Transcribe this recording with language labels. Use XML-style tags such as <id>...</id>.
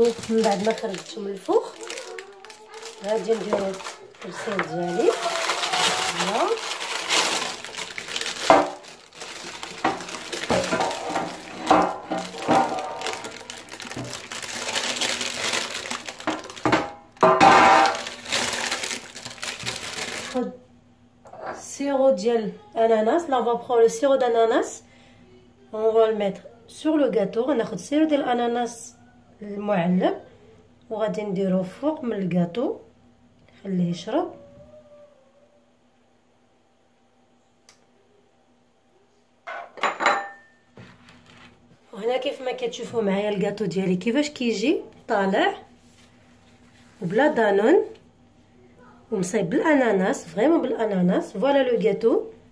<ar>من بعد ما خرجته من الفور غادي نديرو الكرسيل ديالي.</ar> <fr>فوالا sirop diel ananas. Là on va prendre le sirop d'ananas, on va le mettre sur le gâteau.</fr> <ar>غناخد السيرو ديال الاناناس المعلب وغادي نديروه فوق من الكاطو نخليه يشرب. وهنا كيف ما كتشوفوا معايا الكاطو ديالي كيفاش كيجي طالع وبلا دانون ومصايب بالاناناس، فريمون بالاناناس.</ar> <fr>فوالا لو غاتو.</fr>